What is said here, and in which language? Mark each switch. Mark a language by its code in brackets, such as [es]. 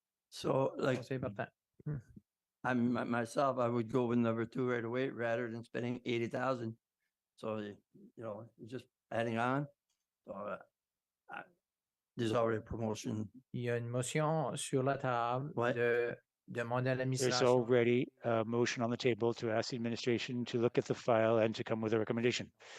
[en] So like, Say about that. Myself, I would go with number 2 right away rather than spending 80,000. So, you know, just adding on. So, there's already a promotion. [fr] Il y a une motion sur la table de demander à [en] There's [fr] l'administration. [en] already a motion on the table to ask the administration to look at the file and to come with a recommendation.